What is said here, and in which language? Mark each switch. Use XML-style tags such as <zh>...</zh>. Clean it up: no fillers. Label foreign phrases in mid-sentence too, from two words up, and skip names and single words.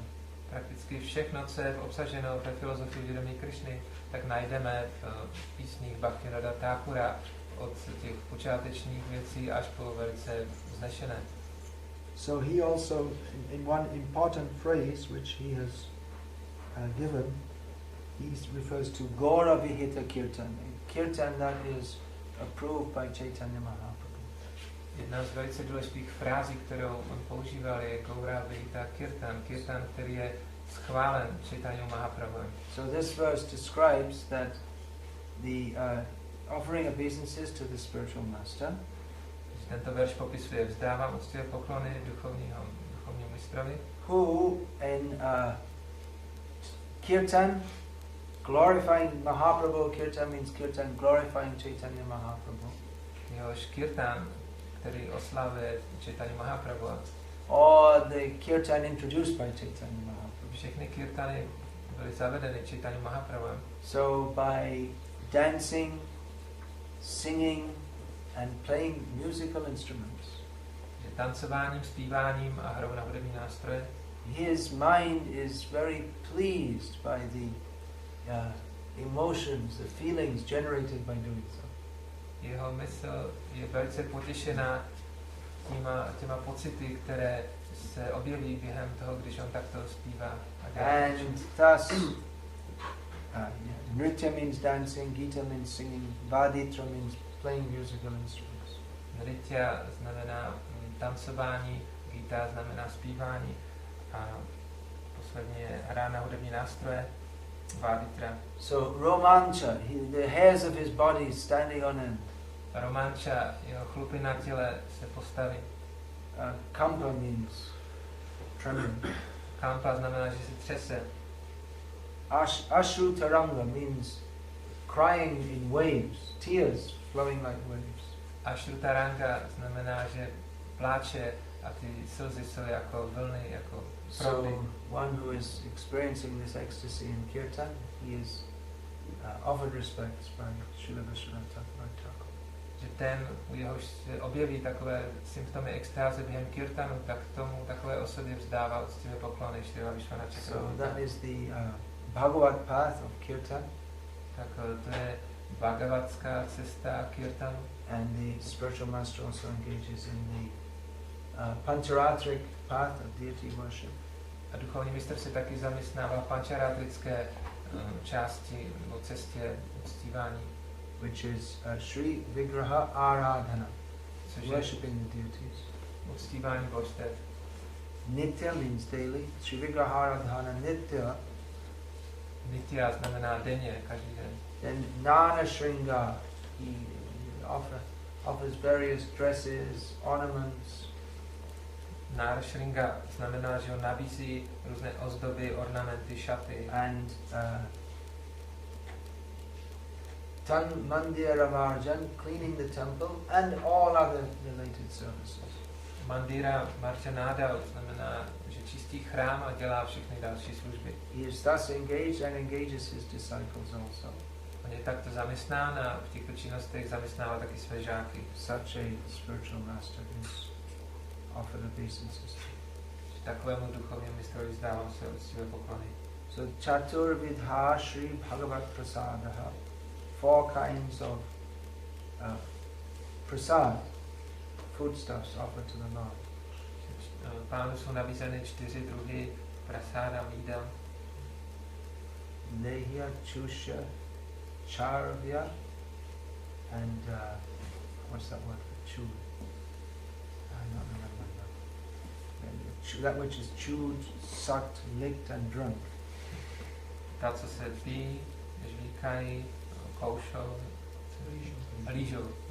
<cs>Prakticky všechno, co je obsaženo ve filozofii vědomí Krishny, tak najdeme v písních Bhaktivinoda Thakura od těch počátečních věcí až po velice vznešené.</cs> <en>So he also, in one important phrase which he has given, he refers to</en> <sa>Gaura Vihita Kirtan,</sa> <en>Kirtan that is approved by Chaitanya Mahaprabhu.</en> <cs>Jedna z velice důležitých frází, kterou on používal, je</cs> <sa>Gaura Vihita Kirtan,</sa> <cs>Kirtan, který je schválen Chaitanya Mahaprabhu.</cs> <en>So this verse describes that the offering obeisances to the spiritual master.</en> <cs>Tento verš popisuje vzdávám úctivé poklony duchovnímu mistrovi.</cs> <en>Who in Kirtan, glorifying Mahaprabhu, Kirtan means Kirtan glorifying Chaitanya Mahaprabhu.</en> <cs>Jehož Kirtan, který oslavuje Chaitanya Mahaprabhu.</cs> <en>Or the Kirtan introduced by Chaitanya Mahaprabhu.</en> <cs>Všechny kirtany byly zavedeny Chaitanya Mahaprabhu.</cs> <en>So by dancing, singing and playing musical instruments.</en> <cs>Že tancováním, zpíváním a hrou na hudební nástroje.</cs> <en>His mind is very pleased by the emotions, the feelings generated by doing so.</en> <cs>Jeho mysl je velice potěšená těma pocity, které se objeví během toho, když on takto zpívá.</cs> <en>And thus, Nritya means dancing, Gita means singing, Vaditra means playing musical instruments.</en> <cs>Nritya znamená tancování, Gita znamená zpívání a posledně hra na hudební nástroje, Vaditra.</cs> <en>So Romancha, the hairs of his body standing on end.</en> <cs>Romancha, jeho chlupy na těle se postaví.</cs> <en>Kampa means trembling.</en> <cs>Kampa znamená, že se třese.</cs> <sa>Ashru Taranga</sa> <en>means crying in waves, tears flowing like waves.</en> <sa>Ashru Taranga</sa> <cs>znamená, že pláče a ty slzy jsou jako vlny, jako proudy.</cs> <en>So one who is experiencing this ecstasy in kirtan, he is offered respects by Srila Vishwanath Thakur.</en> <cs>Že ten, u jehož se objeví takové symptomy extáze během kirtanu, tak tomu takové osobě vzdává uctivé poklony Srila Vishwanath Thakur.</cs> <en>So that is the Bhagavad path of kirtan.</en> <cs>Tak to je bhagavatská cesta kirtanu.</cs> <en>And the spiritual master also engages in the Pancharatric path of deity worship.</en> <cs>A duchovní mistr se taky zaměstnává v pančaratrické části nebo cestě uctívání.</cs> <en>Which is</en> <sa>Sri Vigraha Aradhana,</sa> <en>worshipping the deities.</en> <cs>Uctívání božstev.</cs> <en>Nitya means daily.</en> <sa>Sri Vigraha Aradhana Nitya.</sa> <cs>Nitya znamená denně, každý den.</cs> <en>Then</en> <sa>Nana Shringa,</sa> <en>he offers various dresses, ornaments.</en> <sa>Nara Shringa</sa> <cs>znamená, že on nabízí různé ozdoby, ornamenty, šaty.</cs> <en>And</en> <sa>Tan Mandira Marjan,</sa> <en>cleaning the temple, and all other related services.</en> <sa>Mandira Marjanada</sa> <cs>znamená, že čistí chrám a dělá všechny další služby.</cs> <en>He is thus engaged and engages his disciples also.</en> <cs>On je takto zaměstnán a v těchto činnostech zaměstnává taky své žáky.</cs> <en>Such a spiritual master is offered obeisances.</en> <cs>Takovému duchovnímu mistrovi vzdávám se uctivé poklony.</cs> <en>So</en> <sa>Chaturvidha Sri Bhagavat Prasadaha,</sa> <en>4 kinds of prasad, foodstuffs offered to the Lord.</en> <cs>Pánu jsou nabízeny 4 druhy prasáda, jídel.</cs> <sa>Lehya, Chusha, Charvya,</sa> <en>and what's that word for chew? I don't remember now. That which is chewed, sucked, licked and drunk.</en> <cs>Ta, co se pí, žvíkají, koušou, lížou.</cs>